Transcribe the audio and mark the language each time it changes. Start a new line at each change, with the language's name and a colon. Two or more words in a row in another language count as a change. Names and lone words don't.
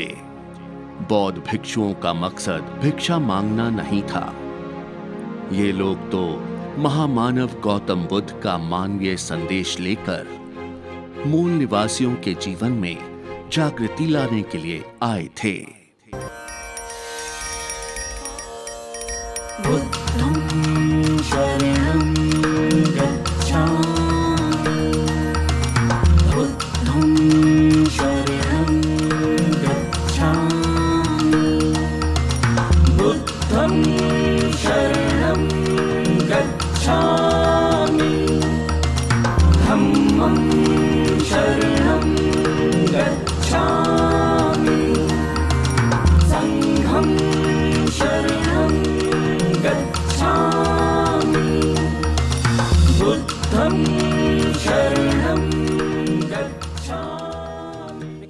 Hindi: बौद्ध भिक्षुओं का मकसद भिक्षा मांगना नहीं था। ये लोग तो महामानव गौतम बुद्ध का मानवीय संदेश लेकर मूल निवासियों के जीवन में जागृति लाने के लिए आए थे।
Pali: बुद्धं शरणं गच्छामि, बुद्धं शरणं गच्छामि, बुद्धं शरणं गच्छामि, धम्मं शरणं गच्छामि, संघं शरणं गच्छामि, बुद्धं शरणं गच्छामि।